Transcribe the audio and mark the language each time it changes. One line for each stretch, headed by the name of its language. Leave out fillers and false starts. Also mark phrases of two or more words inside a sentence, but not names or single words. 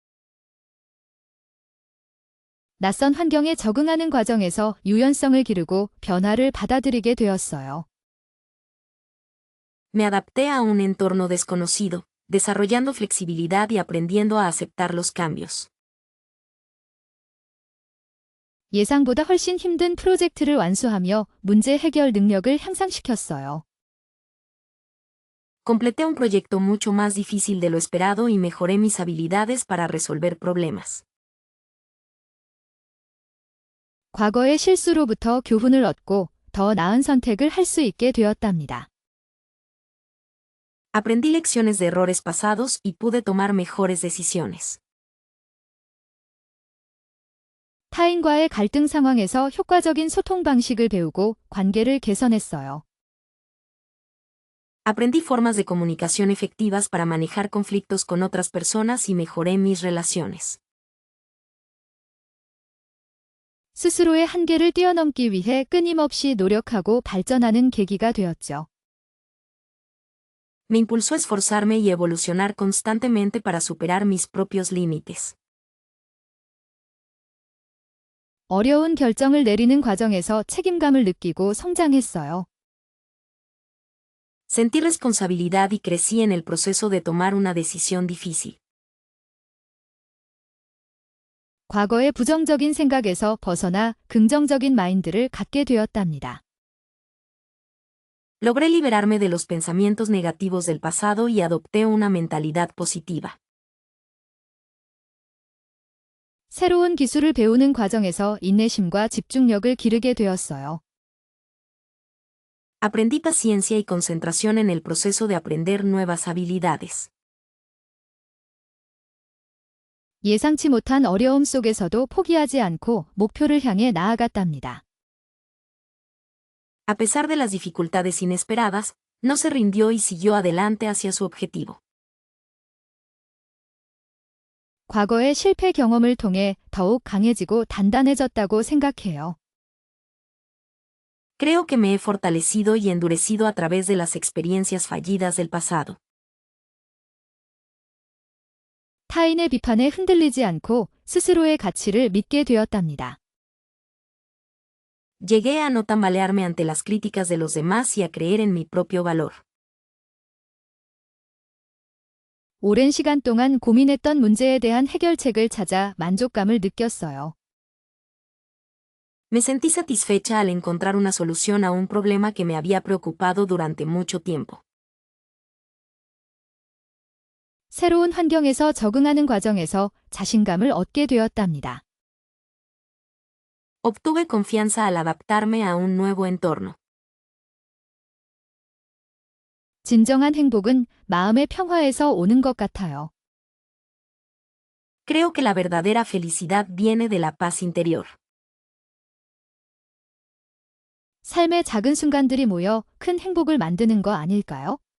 Korean: 낯선 환경에 적응하는 과정에서 유연성을 기르고 변화를 받아들이게 되었어요.
Spanish: Me adapté a un entorno desconocido, desarrollando flexibilidad y aprendiendo a aceptar los cambios.
Korean: 예상보다 훨씬 힘든 프로젝트를 완수하며 문제 해결 능력을 향상시켰어요.
Spanish: Completé un proyecto mucho más difícil de lo esperado y mejoré mis habilidades para resolver problemas.
Korean: 과거의 실수로부터 교훈을 얻고 더 나은 선택을 할 수 있게 되었답니다.
Spanish: Aprendí lecciones de errores pasados y pude tomar mejores decisiones.
Korean: 타인과의 갈등 상황에서 효과적인 소통 방식을 배우고 관계를 개선했어요.
Spanish: Aprendí formas de comunicación efectivas para manejar conflictos con otras personas y mejoré mis relaciones.
Korean: 스스로의 한계를 뛰어넘기 위해 끊임없이 노력하고 발전하는 계기가 되었죠.
Spanish: Me impulsó a esforzarme y evolucionar constantemente para superar mis propios límites.
Korean: 어려운 결정을 내리는 과정에서 책임감을 느끼고 성장했어요.
Spanish: Sentí responsabilidad y crecí en el proceso de tomar una decisión difícil.
Korean: 과거의 부정적인 생각에서 벗어나 긍정적인 마인드를 갖게 되었답니다.
Spanish: Logré liberarme de los pensamientos negativos del pasado y adopté una mentalidad positiva.
Korean: 새로운 기술을 배우는 과정에서 인내심과 집중력을 기르게 되었어요.
Spanish: Aprendí paciencia y concentración en el proceso de aprender nuevas habilidades.
Korean: 예상치 못한 어려움 속에서도 포기하지 않고 목표를 향해 나아갔답니다.
Spanish: A pesar de las dificultades inesperadas, no se rindió y siguió adelante hacia su objetivo.
Korean: 과거의 실패 경험을 통해 더욱 강해지고 단단해졌다고 생각해요.
Spanish: Creo que me he fortalecido y endurecido a través de las experiencias fallidas del pasado.
Korean: 타인의 비판에 흔들리지 않고 스스로의 가치를 믿게 되었답니다.
Spanish: Llegué a no tambalearme ante las críticas de los demás y a creer en mi propio valor.
Korean: 오랜 시간 동안 고민했던 문제에 대한 해결책을 찾아 만족감을 느꼈어요.
Spanish: Me sentí satisfecha al encontrar una solución a un problema que me había preocupado durante mucho tiempo.
Korean: 새로운 환경에서 적응하는 과정에서 자신감을 얻게 되었답니다.
Spanish: Obtuve confianza al adaptarme a un nuevo entorno.
Korean: 진정한 행복은 마음의 평화에서 오는 것 같아요.
Spanish: Creo que la verdadera felicidad viene de la paz interior.
Korean: 삶의 작은 순간들이 모여 큰 행복을 만드는 거 아닐까요?